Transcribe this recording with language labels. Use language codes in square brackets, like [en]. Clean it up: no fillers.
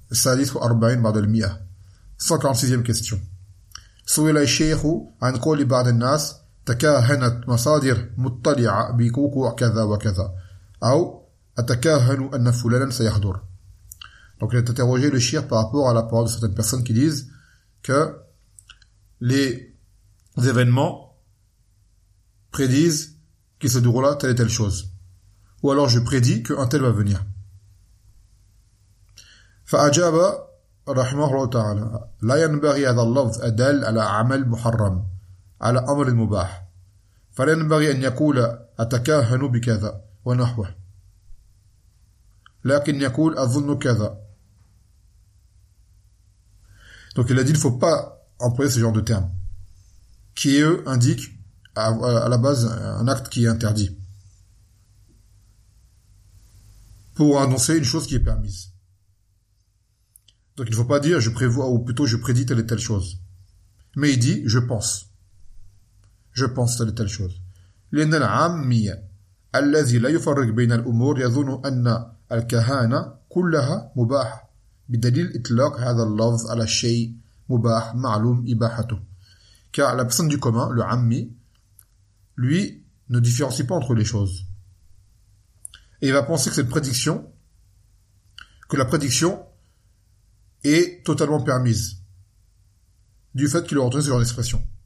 [ar] السادس وأربعين بعد المئة 146e question. سويل الشيخ عن قول بعض الناس تكاهنت مصادر مطلعة بكوكو كذا وكذا أو أتكاهن أن فلانا سيحضر. [fr] Donc il a interrogé le shir par rapport à la parole de certaines personnes qui disent que les événements prédisent qu'il se déroulera telle et telle chose, ou alors je prédis qu'un tel va venir. [ar] فأجاب رحمه الله تعالى لا ينبغي هذا اللفظ أدل على عمل محرم على أمر مباح فلا ينبغي أن يقول أتكاهن بكذا ونحوه لكن يقول أظن كذا. [fr] Donc il a dit il ne faut pas employer ce genre de terme qui eux indique à la base un acte qui est interdit pour annoncer une chose qui est permise. Donc il ne faut pas dire je prévois ou plutôt je prédis telle et telle chose. Mais il dit je pense. Je pense telle et telle chose. [ar] لأن العامي الذي لا يفرق بين الأمور يظن أن الكهانة كلها مباح بدليل إطلاق هذا اللفظ على شيء مباح معلوم إباحته. [fr] Car la personne du commun, le عامي, lui ne différencie pas entre les choses. Et il va penser que cette prédiction, que la prédiction est totalement permise du fait qu'il aurait entendu leur expression.